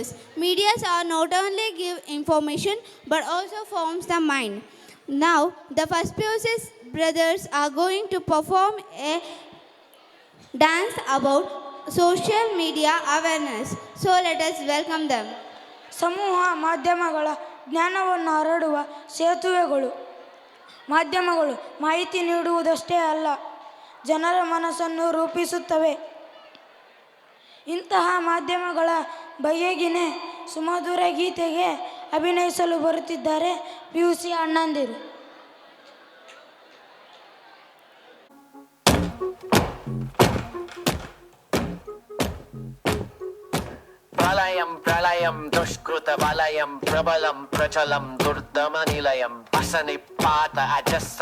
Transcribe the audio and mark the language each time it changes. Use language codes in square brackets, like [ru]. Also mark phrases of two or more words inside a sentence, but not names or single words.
[en] Medias are not only give information but also forms the mind. Now, the first POC's brothers are going to perform a dance about social media awareness. So let us welcome them. [kn] ಸಮೂಹ ಮಾಧ್ಯಮಗಳ ಜ್ಞಾನವನ್ನು ಹರಡುವ ಸೇತುವೆಗಳು. ಮಾಧ್ಯಮಗಳು ಮಾಹಿತಿ ನೀಡುವುದಷ್ಟೇ ಅಲ್ಲ, ಜನರ ಮನಸ್ಸನ್ನು ರೂಪಿಸುತ್ತವೆ. ಇಂತಹ ಮಾಧ್ಯಮಗಳ ಬಗೆಗಿನ ಸುಮಧುರ ಗೀತೆಗೆ ಅಭಿನಯಿಸಲು ಬರುತ್ತಿದ್ದಾರೆ PUC ಅಣ್ಣಂದಿರು. [te] ప్రళయం ప్రళయం దుష్కృత వలయం ప్రబలం ప్రచలం దుర్దమనిలయం అసనిపాత అజస్ర